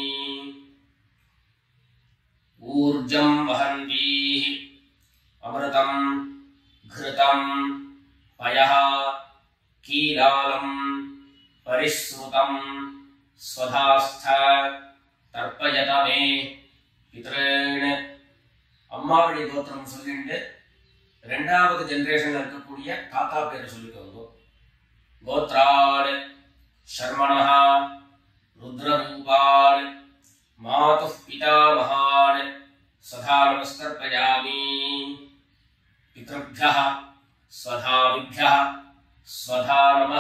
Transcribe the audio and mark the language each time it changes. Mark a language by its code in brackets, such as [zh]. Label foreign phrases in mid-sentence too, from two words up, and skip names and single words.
[sa] ऊर्जं वहन्तीः अमृतं घृतं पयः कीलालं परिस्मृतं स्वधास्थ तर्पयत मे पितॄन्। [ta] அம்மாவழி கோத்திரம் சொல்லிட்டு ரெண்டாவது ஜெனரேஷன்ல இருக்கக்கூடிய தாத்தா பேரை சொல்லிக்கோங்க. [sa] கோத்ரான் शर्मणः रुद्ररूपान् मातुः पितामहान् स्वधा नमस्तर्पयामि। पितृभ्यः स्वधाविभ्यः स्वधा नमः।